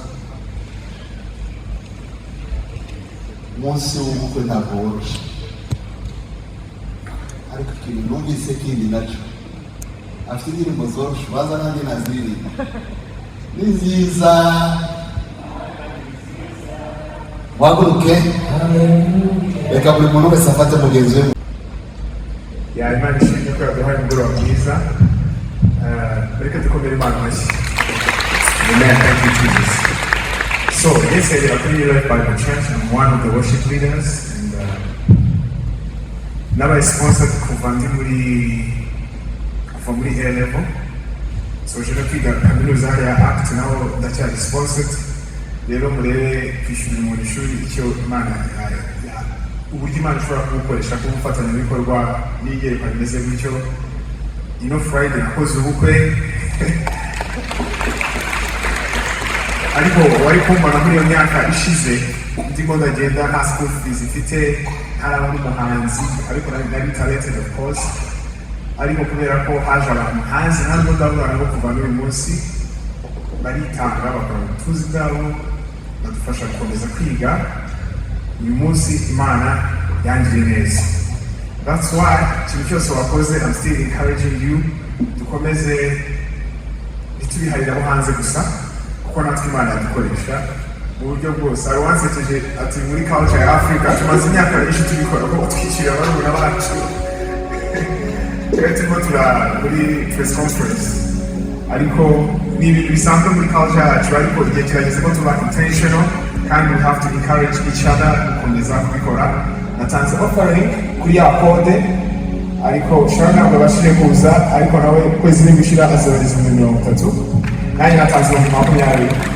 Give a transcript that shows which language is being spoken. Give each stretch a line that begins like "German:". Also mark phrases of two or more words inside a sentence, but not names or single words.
Kinyarwanda: umunsi w'ubukwe ntabwo woroshye ariko ikintu numvise kindi nacyo afite indirimbo zoroshe baza nanjye naziririmba ni nziza waguruke reka buri muntu wese afate mugenzi we Imana ishimwe ko yaduhaye umugoroba mwiza reka dukomere Imana amashyi.
English: Amen. Thank you, Jesus. So, yesterday we are pretty led by the church and I'm one of the worship leaders and
Kinyarwanda: nabaye sponsored kuva muri A level.
English: So,
Kinyarwanda: je no kwiga kaminuza ya ACT naho ndacyari sponsored. Rero murebe kwishyura umuntu ishuri icyo Imana uburyo Imana ishobora kubukoresha nk'umufatanyabikorwa n'iyerekwa rimeze gutyo. Friday nakoze ubukwe ariko wari kumbona muri iyo myaka ishize ndimo ndagenda nta
English: school fees
Kinyarwanda: mfite ntaraba n'umuhanzi ariko nari
English: talented of course
Kinyarwanda: ariko kubera ko haje abantu hanze ntabwo ndabona ngo kuva n'uyu munsi baritanga bakora ubutuzi bwabo badufasha gukomeza kwiga uyu munsi Imana yangiriye neza.
English: That's why
Kinyarwanda: ikintu cyose wakoze
English: I'm still encouraging you
Kinyarwanda: dukomeze ntitubiharire abo hanze gusa kuko natwe Imana yadukoresha mu buryo bwose. Hari uwansekeje ati muri culture ya Africa tumaze imyaka myinshi tubikora ko twishyurira barumuna bacu turimo muri
English: press conference
Kinyarwanda: ariko ni ibintu bisanzwe muri culture yacu ariko igihe kirageze ko tuba intentional kandi
English: we have to encourage each other
Kinyarwanda: gukomeza kubikora. Natanze offering kuri ya kode ariko ushobora ntabwo abashije kuza ariko nawe ukwezi n'igushira azohereza 30 nanjye natanze 20.